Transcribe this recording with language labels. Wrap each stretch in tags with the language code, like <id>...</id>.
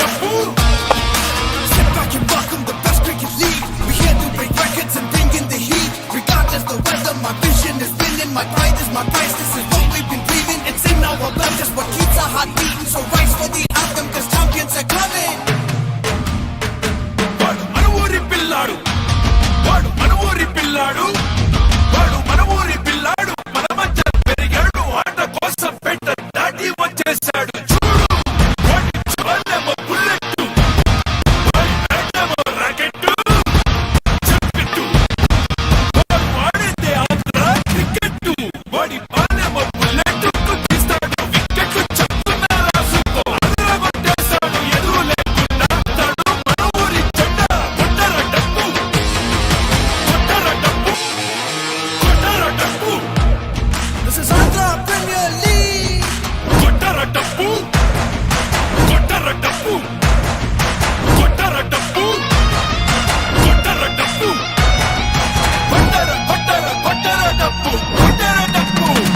<en>Sit back and welcome the best cricket league. We're here to break records and bring in the heat. Regardless the weather, my vision is winning. My pride is my price. This is what we've been breathing. It's in our blood, just what keeps our heart beating. So rise for the anthem, cause champions are coming.</en> <te>వాడు మన ఊరి పిల్లాడు వాడు మన ఊరి పిల్లాడు వాడు మన ఊరి పిల్లాడు మన మధ్య పెరిగాడు ఆట కోసం పెట్ట దాటి వచ్చేసాడు చూడు వాడి చూడలేమో బుల్లెట్టు వాడి పెట్టేమో రాకెట్టు చెప్పెట్టు వాడు వాడిందే ఆంధ్ర క్రికెట్టు వాడి పాలేమో బుల్లెట్టు తీస్తాడు వికెట్టు చెప్తున్నా రాసుకో ఆంధ్ర కొట్టేశాడు ఎదురు లేకుండా తాడు మన ఊరి జెండా కొట్టర డప్పు కొట్టర డప్పు కొట్టర డప్పు</te> <en>This is Andhra Premier League.</en> <te>కొట్టర డప్పు కొట్టర డప్పు కొట్టర డప్పు కొట్టర డప్పు కొట్టర కొట్టర కొట్టర డప్పు కొట్టర డప్పు</te>